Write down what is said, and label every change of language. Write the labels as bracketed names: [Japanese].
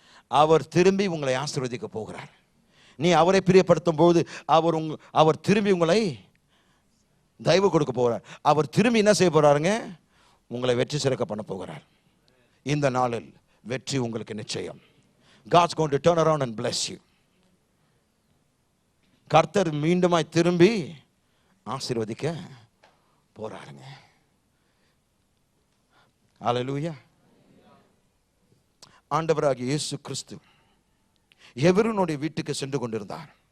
[Tamil] அவர் திரும்பி உங்களை ஆசீர்வதிக்க போகிறார். நீ அவரை பிரியப்படுத்தும் போது அவர் திரும்பி உங்களை தயவு கொடுக்க போகிறார். அவர் திரும்பி என்ன செய்ய போறாருங்க? உங்களை வெற்றி சிறக்க பண்ண போகிறார். இந்த நாளில் வெற்றி உங்களுக்கு நிச்சயம். [English] God's going to turn around and bless you. [Tamil] கர்த்தர் மீண்டுமாய் திரும்பி ஆசீர்வதிக்க போறாருங்க. ஹல்லேலூயா. ஆண்டவராகிய இயேசு கிறிஸ்து எவருனுடைய வீட்டுக்கு சென்று கொண்டிருந்தார்.